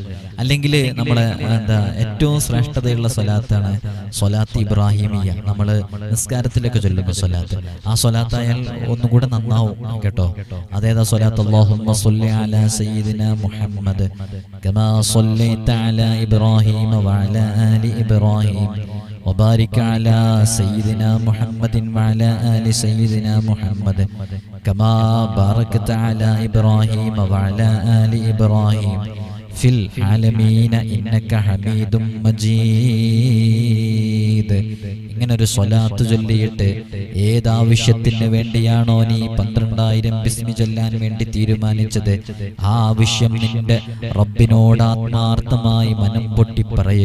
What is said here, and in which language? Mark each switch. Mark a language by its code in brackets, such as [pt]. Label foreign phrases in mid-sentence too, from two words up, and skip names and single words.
[ml] അല്ലെങ്കിൽ നമ്മളെ ഏറ്റവും ശ്രേഷ്ഠതയുള്ള സ്വലാത്താണ് സ്വലാത്ത് ഇബ്രാഹിമിയ. നമ്മൾ നിസ്കാരത്തിലൊക്കെ ചൊല്ലുമ്പോൾ സ്വലാത്ത്, ആ സ്വലാത്തായാൽ ഒന്നുകൂടെ നന്നാവും കേട്ടോ. അതേതാ സ്വലാത്ത്? [ar] اللهم صل على سيدنا محمد كما صليت على إبراهيم وعلى آل إبراهيم وبارك على سيدنا محمد وعلى آل سيدنا محمد كما باركت على إبراهيم وعلى آل إبراهيم في العالمين إنك حميد مجيد. [ml] ഇങ്ങനൊരു സ്വലാത്ത് ചൊല്ലിയിട്ട് ഏതാവശ്യത്തിന് വേണ്ടിയാണോ നീ 12,000 ബിസ്മി ചൊല്ലാൻ വേണ്ടി തീരുമാനിച്ചത്, ആ ആവശ്യം നിന്റെ റബ്ബിനോട് ആത്മാർത്ഥമായി മനം പൊട്ടി പറയുക.